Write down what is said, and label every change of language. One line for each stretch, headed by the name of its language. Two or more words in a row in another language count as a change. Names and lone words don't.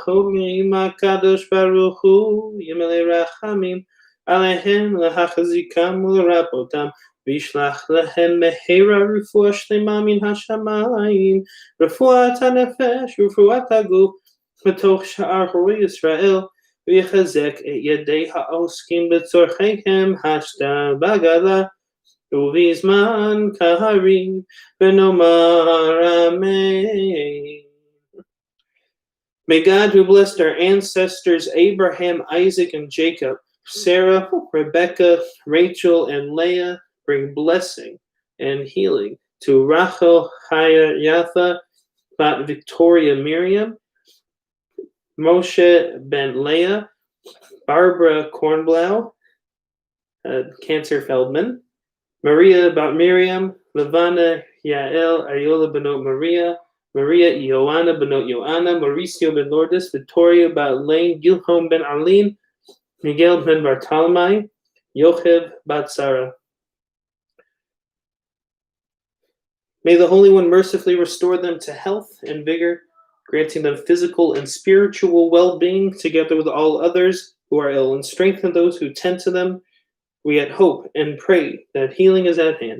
Hebrew: אומרים הקדוש ברוך הוא ימלא רחמים עליהם להחזיקם ולרפאותם וישלח להם מהרה רפואה שלמה מן השמים רפואת הנפש רפואת הגוף בתוך שאר חולי ישראל ויחזק את ידי העוסקים בצורכיהם השתבגלה ובזמן קריב ונאמר amen.
English: May God, who blessed our ancestors Abraham, Isaac, and Jacob, Sarah, Rebecca, Rachel, and Leah, bring blessing and healing to Rachel, Chaya, Yatha, Bat Victoria, Miriam, Moshe Ben Leah, Barbara Kornblau, Cancer Feldman, Maria Bat Miriam, Levana Yael Ayola Benot Maria, Maria Ioana Benot Joanna, Mauricio Ben Lourdes, Victoria Bat Lane, Gilhom Ben Aline, Miguel Ben Bartolomé, Yochev Bat Sarah. May the Holy One mercifully restore them to health and vigor, granting them physical and spiritual well-being together with all others who are ill, and strengthen those who tend to them. We yet hope and pray that healing is at hand.